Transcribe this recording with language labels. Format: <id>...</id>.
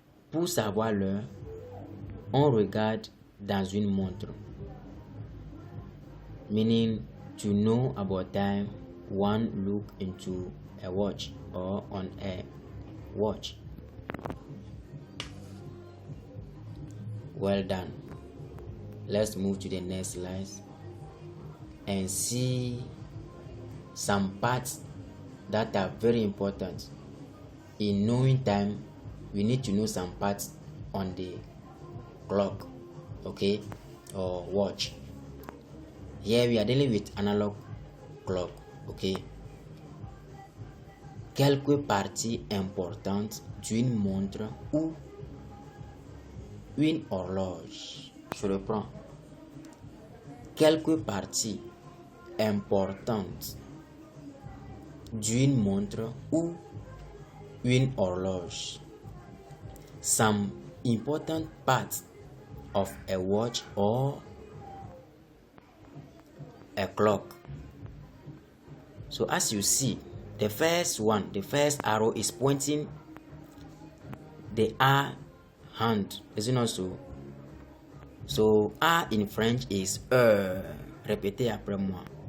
<fr>Pour savoir l'heure, on regarde dans une montre.</fr> <en>Meaning, to know about time, one look into a watch or on a watch. Well done. Let's move to the next slide and see some parts that are very important. In knowing time, we need to know some parts on the clock, okay, or watch. Here we are dealing with analog clock, okay.</en> <fr>Quelques parties importantes d'une montre ou une horloge. Je reprends. Quelques parties importantes d'une montre ou une horloge.</fr> <en>Some important parts of a watch or a clock. So as you see, the first arrow is pointing the R hand, is it not so? So R in French is</en> <fr>Répétez après moi.</fr>